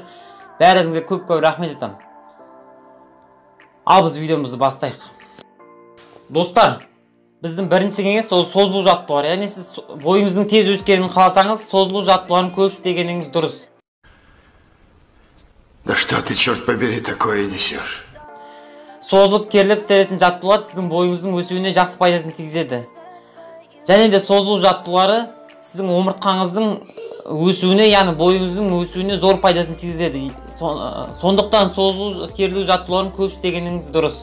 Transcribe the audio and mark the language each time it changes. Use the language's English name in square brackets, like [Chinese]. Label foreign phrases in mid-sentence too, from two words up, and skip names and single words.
[Kazakh] Бәріңізге көп рахмет етемін. Ал біз видеомызды бастайық. Достар, біздің бірінші кеңес ол созылу жаттығулары. Яғни сіз бойыңыздың тез өскенін қаласаңыз, созылу жаттығуларын көп істегеніңіз дұрыс. [Russian] Да что ты, черт побери, такое несешь? [Kazakh] Созылып керіліп істелетін жаттығулар сіздің бойыңыздың өсуіне жақсы пайдасын тигізеді. Және де созылу жаттығулары сіздің омыртқаңыздың өсуіне, яғни бойыңыздың өсуіне зор пайдасын тигізеді. Сондықтан созылу керілу жаттығуларын көп істегеніңіз дұрыс.